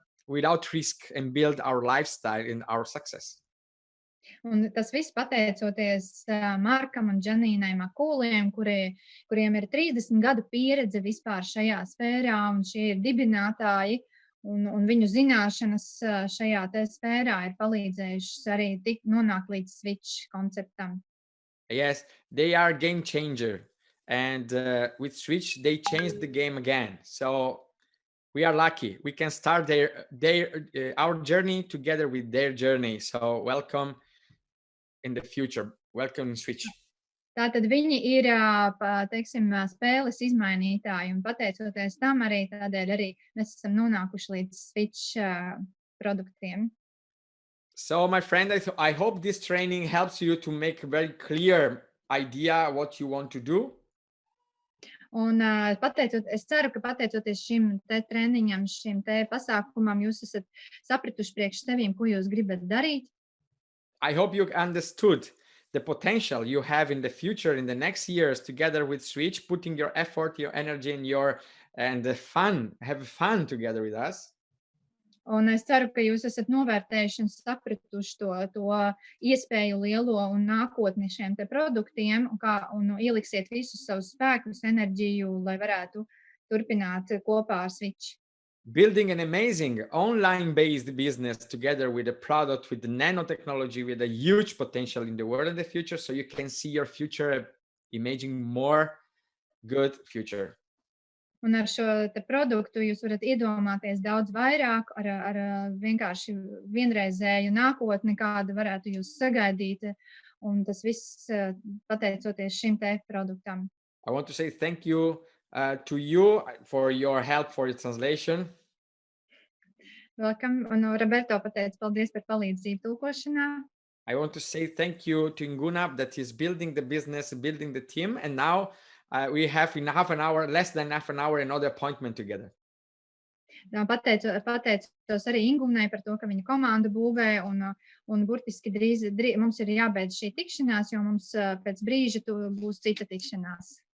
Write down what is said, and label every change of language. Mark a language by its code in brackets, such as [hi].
[en] Without risk and build our lifestyle and our success. [lv] Un tas viss pateicoties Markam un Janīnai Makūliem, kuriem ir 30 gadu pieredze vispār šajā sfērā, un šie ir dibinātāji, un viņu zināšanas šajā te sfērā ir palīdzējušas arī nonākt līdz Switch konceptam. [en] Yes, they are game changer. And with Switch, they changed the game again. So we are lucky. We can start our journey together with their journey. So welcome in the future. Welcome in Switch. [lv] Tātad viņi ir, teiksim, spēles izmainītāji, un pateicoties tam arī tādēļ arī mēs esam nonākuši līdz Switch produktiem. [en] So my friend, I hope this training helps you to make a very clear idea what you want to do. [lv] Un es ceru, ka pateicoties šim te treniņam, šim te pasākumam, jūs esat sapratuši priekš sevīm, ko jūs gribat darīt. [en] I hope you understood the potential you have in the future, in the next years, together with Switch, putting your effort, your energy, and have fun together with us. [lv] Un es ceru, ka jūs esat novērtējuši un sapratuši to iespēju lielo un nākotni šiem te produktiem, un ieliksiet visus savus spēkus, enerģiju, lai varētu turpināt kopā ar Switch. [en] Building an amazing online-based business together with a product with the nanotechnology, with a huge potential in the world in the future, so you can see your future, imagining more good future. [lv] Un ar šo te produktu jūs varat iedomāties daudz vairāk ar vienkārši vienreizēju nākotni, kāda varētu jūs sagaidīt, un tas viss pateicoties šim te produktam. [en] I want to say thank you to you for your help for the translation. Welcome. [lv] Un Roberto pateica paldies par palīdzību tulkošanā. [en] I want to say thank you to Nguna that is building the business, building the team, and now we have in less than half an hour, another appointment together. [lv] Pateicos arī Ingūnai par to, ka viņa komandu būvē, un burtiski drīz mums ir jābeidz šī tikšanās, jo mums pēc brīža būs cita tikšanās.